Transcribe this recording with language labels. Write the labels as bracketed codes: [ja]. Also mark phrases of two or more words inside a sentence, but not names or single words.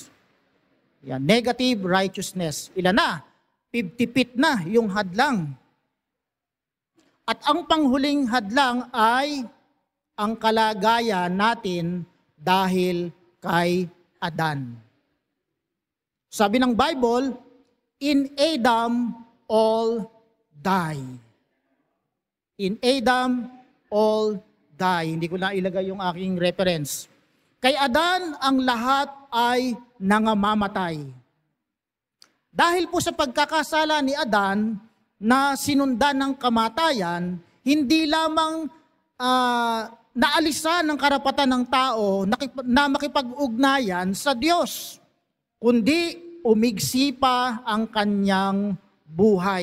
[en] Yan, negative righteousness. [tl] Ilan na? 50 feet na yung hadlang. At ang panghuling hadlang ay ang kalagayan natin dahil kay Adan. Sabi ng Bible, [en] in Adam all die. In Adam all die. [tl] Hindi ko na ilagay yung aking reference. Kay Adan, ang lahat ay nangamamatay. Dahil po sa pagkakasala ni Adan na sinundan ng kamatayan, hindi lamang naalisan ng karapatan ng tao na makipag-ugnayan sa Diyos, kundi umigsi pa ang kanyang buhay.